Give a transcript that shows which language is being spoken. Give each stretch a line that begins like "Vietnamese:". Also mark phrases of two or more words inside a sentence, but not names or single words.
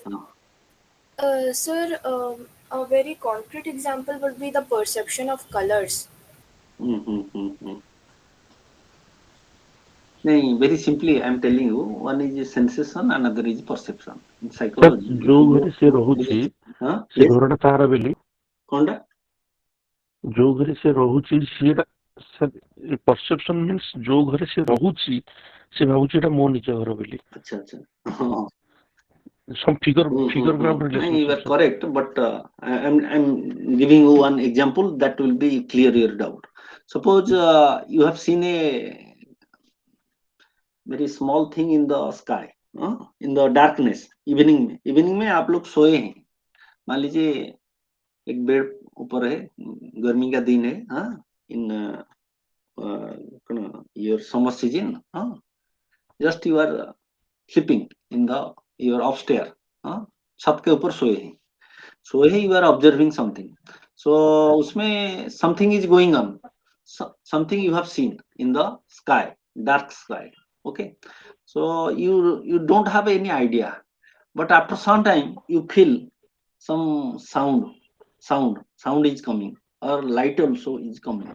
English: Sir, a very concrete example would be the perception of colors. Very simply, I'm telling you, one is sensation, another is perception. In Sir, psychology,
Odia: ଯୋଉ ଘରେ ସେ ରହୁଛି ସେ
English: yes,
Odia: ଘରଟା ତାର ବୋଲି Konda? ଯୋଉ ଘରେ ସେ ରହୁଛି ସେଟା
English: sir perception means
Odia: ଯୋଉ ଘରେ ସେ ରହୁଛି ସେ ଭାବୁଛି ଏଟା ମୋ ନିଜ ଘର ବୋଲି
Hindi: Acha.
English: some figure ground You are relationship sir. correct, but I'm giving you one example that will be clear your doubt. Suppose you have seen a very small thing in the sky, in the darkness,
Hindi: इवनिंग में आप लोग सोए हैं, मान लीजिए एक बेड ऊपर है, गर्मी का दिन है,
English: इन your summer season, just you are sleeping in the your upstairs,
Hindi: छत के ऊपर सोए हैं,
English: you are observing something. So उसमें something is going on, something you have seen in the sky, dark sky. Okay, so you don't have any idea, but after some time you feel some sound is coming, or light also is coming.